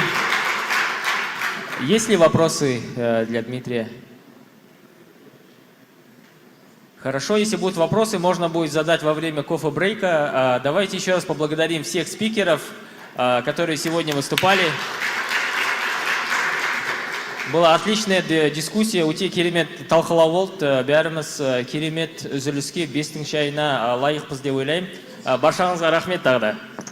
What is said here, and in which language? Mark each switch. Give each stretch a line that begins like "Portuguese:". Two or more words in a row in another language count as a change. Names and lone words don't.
Russian: Есть ли вопросы для Дмитрия? Хорошо, если будут вопросы, можно будет задать во время кофе-брейка. Давайте еще раз поблагодарим всех спикеров, которые сегодня выступали. Была отличная дискуссия.
Kazakh: Өте керемет талқылау болды. Бәріміз керемет үзіліске 5-тің шайына лайықпыз деп ойлаймын. Баршаңызға рахмет тағы да.